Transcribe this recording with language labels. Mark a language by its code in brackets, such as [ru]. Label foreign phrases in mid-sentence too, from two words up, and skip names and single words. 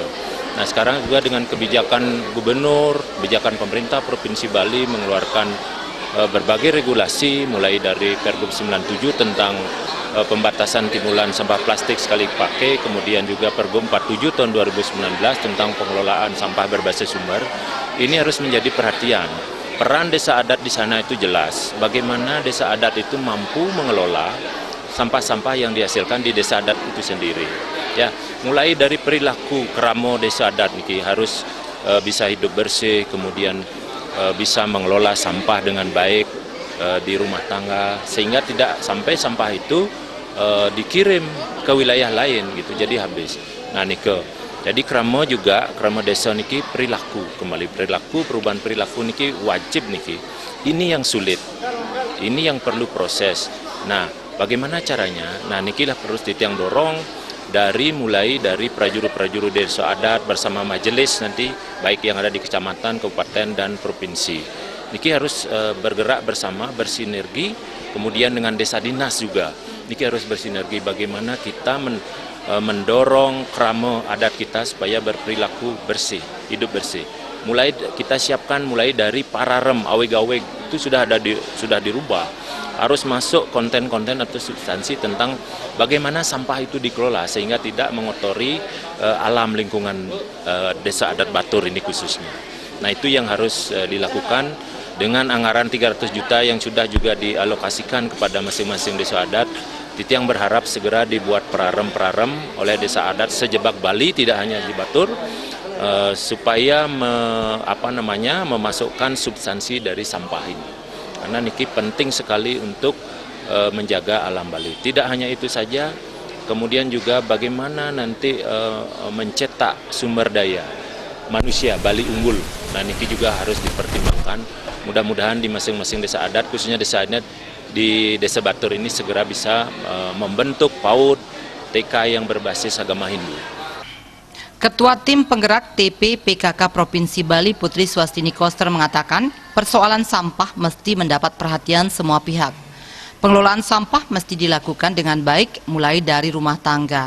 [id] Nah, sekarang juga dengan kebijakan gubernur, kebijakan pemerintah Provinsi Bali mengeluarkan berbagai regulasi, mulai dari Pergub 97 tentang pembatasan timbulan sampah plastik sekali pakai, kemudian juga Pergub 47 tahun 2019 tentang pengelolaan sampah berbasis sumber. Ini harus menjadi perhatian. Peran desa adat di sana itu jelas. Bagaimana desa adat itu mampu mengelola sampah-sampah yang dihasilkan di desa adat itu sendiri. Ya, mulai dari perilaku keramo desa adat niki harus bisa hidup bersih, kemudian bisa mengelola sampah dengan baik di rumah tangga, sehingga tidak sampai sampah itu dikirim ke wilayah lain gitu, jadi habis. Nah, nike. Jadi keramo desa niki perilaku, kembali perilaku, perubahan perilaku niki wajib niki. Ini yang sulit. Ini yang perlu proses. Nah, bagaimana caranya? Nah, nikilah terus yang dorong mulai dari prajurit-prajurit desa adat bersama majelis nanti, baik yang ada di kecamatan, kabupaten, dan provinsi. Niki harus bergerak bersama, bersinergi, kemudian dengan desa dinas juga. Niki harus bersinergi bagaimana kita mendorong kerama adat kita supaya berperilaku bersih, hidup bersih. Mulai kita siapkan mulai dari pararem, aweg-aweg itu sudah dirubah. Harus masuk konten-konten atau substansi tentang bagaimana sampah itu dikelola sehingga tidak mengotori alam lingkungan desa adat Batur ini khususnya. Nah, itu yang harus dilakukan dengan anggaran 300 juta yang sudah juga dialokasikan kepada masing-masing desa adat. Titiang berharap segera dibuat perarem oleh desa adat sejebak Bali, tidak hanya di Batur, supaya memasukkan substansi dari sampah ini. Karena niki penting sekali untuk menjaga alam Bali. Tidak hanya itu saja, kemudian juga bagaimana nanti mencetak sumber daya manusia Bali unggul. Nah, niki juga harus dipertimbangkan. Mudah-mudahan di masing-masing desa adat, khususnya desa adat di Desa Batur ini segera bisa membentuk PAUD TK yang berbasis agama Hindu. Ketua Tim Penggerak TP PKK Provinsi Bali Putri Swastini Koster mengatakan persoalan sampah mesti mendapat perhatian semua pihak. Pengelolaan sampah mesti dilakukan dengan baik mulai dari rumah tangga.